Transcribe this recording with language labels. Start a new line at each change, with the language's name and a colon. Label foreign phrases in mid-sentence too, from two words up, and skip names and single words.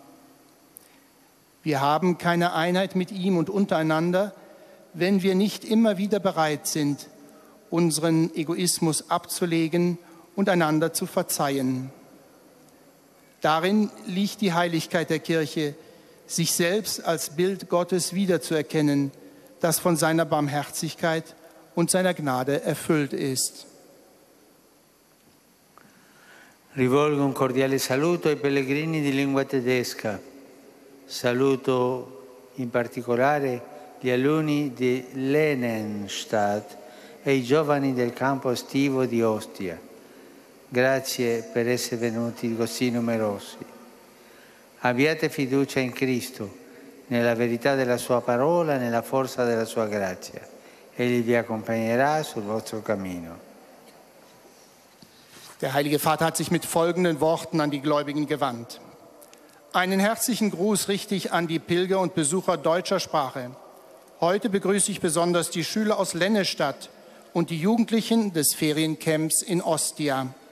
German: Wir haben keine Einheit mit ihm und untereinander, wenn wir nicht immer wieder bereit sind, unseren Egoismus abzulegen und einander zu verzeihen. Darin liegt die Heiligkeit der Kirche, sich selbst als Bild Gottes wiederzuerkennen, das von seiner Barmherzigkeit und seiner Gnade erfüllt ist.
Italian: Rivolgo un cordiale saluto ai pellegrini di lingua tedesca. Saluto in particolare gli alunni di Lehlenstadt e i giovani del campo estivo di Ostia. Grazie per essere venuti così numerosi. Abbiate fiducia in Cristo, nella verità della sua parola e nella forza della sua grazia. Egli vi accompagnerà sul vostro cammino.
German: Der Heilige Vater hat sich mit folgenden Worten an die Gläubigen gewandt. Einen herzlichen Gruß richte ich an die Pilger und Besucher deutscher Sprache. Heute begrüße ich besonders die Schüler aus Lennestadt und die Jugendlichen des Feriencamps in Ostia.